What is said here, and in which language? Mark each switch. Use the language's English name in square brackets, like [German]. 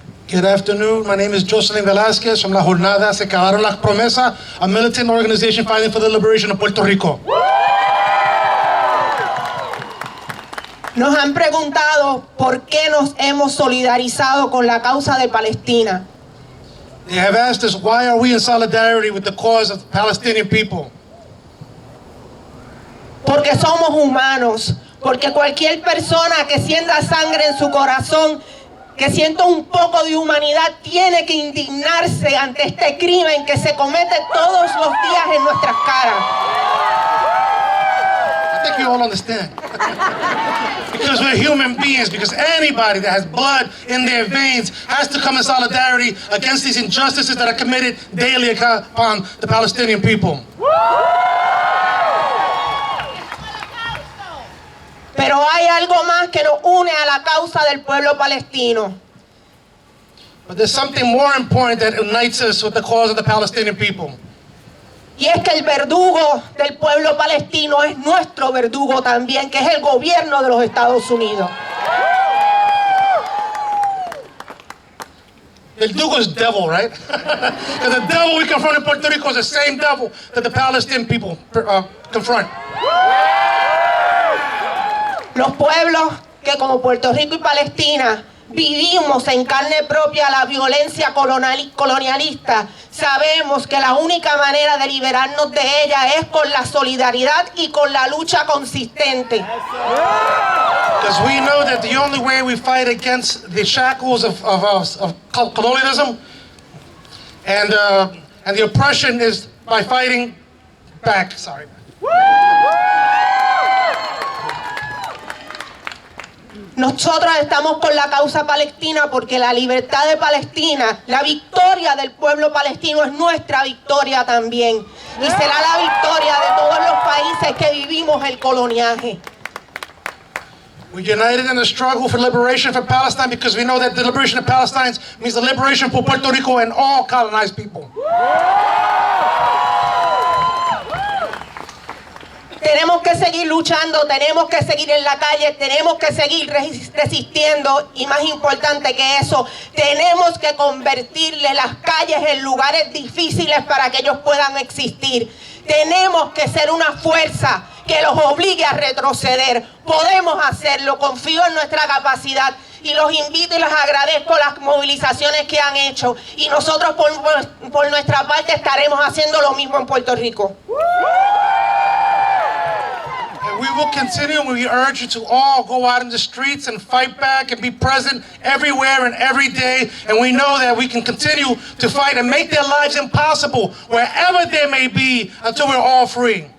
[English] Good afternoon. My name is Jocelyn Velázquez from La Jornada Se Acabaron las Promesas, a militant organization fighting for the liberation of Puerto Rico. [Spanish] nos han preguntado por qué nos hemos solidarizado con la causa de Palestina. [English] They have asked us, why are we in solidarity with the cause of the Palestinian people? [Spanish] Porque somos humanos, porque cualquier persona que sienta sangre en su corazón, que sienta un poco de humanidad, tiene que indignarse ante este crimen que se comete todos los días en nuestras caras. [English] I think you all understand. Because we're human beings, because anybody that has blood in their veins has to come in solidarity against these injustices that are committed daily upon the Palestinian people. [Spanish] Pero hay algo más que nos une a la causa del pueblo palestino. [English] But there's something more important that unites us with the cause of the Palestinian people. [Spanish] Y es que el verdugo del pueblo palestino es nuestro verdugo también, que es el gobierno de los Estados Unidos. [English] The Verdugo is devil, right? Because the devil we confront in Puerto Rico is the same devil that the Palestinian people confront. [Spanish] Los pueblos que como Puerto Rico y Palestina vivimos en carne propia la violencia colonialista, sabemos que la única manera de liberarnos de ella es con la solidaridad y con la lucha consistente. [English] Because we know that the only way we fight against the shackles of colonialism and the oppression is by fighting back. [Spanish] Nosotros estamos con la causa palestina porque la libertad de Palestina, la victoria del pueblo palestino es nuestra victoria también. Y será la victoria de todos los países que vivimos el coloniaje. [English] We're united in the struggle for liberation for Palestine because we know that the liberation of Palestine means the liberation for Puerto Rico and all colonized people. [Spanish] Tenemos que seguir luchando, tenemos que seguir en la calle, tenemos que seguir resistiendo y más importante que eso, tenemos que convertirle las calles en lugares difíciles para que ellos puedan existir. Tenemos que ser una fuerza que los obligue a retroceder. Podemos hacerlo, confío en nuestra capacidad y los invito y les agradezco las movilizaciones que han hecho y nosotros por nuestra parte estaremos haciendo lo mismo en Puerto Rico. [English] We will continue, and we urge you to all go out in the streets and fight back and be present everywhere and every day. And we know that we can continue to fight and make their lives impossible wherever they may be until we're all free.